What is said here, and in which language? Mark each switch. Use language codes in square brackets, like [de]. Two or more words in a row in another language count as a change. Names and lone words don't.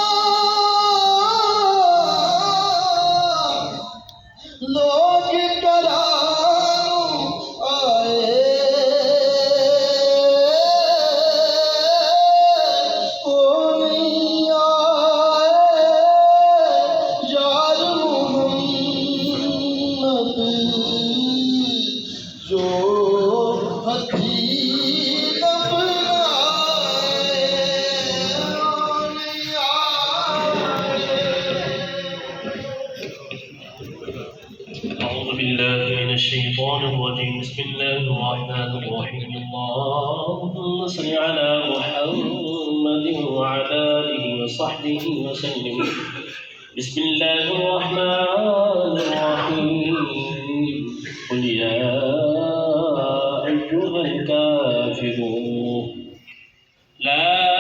[pa] लोग करानू आए कोई आए यार मुहम्मद जो हथी दफनाए [ar] أعوذ بالله من الشيطان الرجيم بسم الله الرحمن الرحيم اللهم صل على محمد وعلى آله وصحبه وسلم بسم الله الرحمن الرحيم قل يا أيها الكافرون لا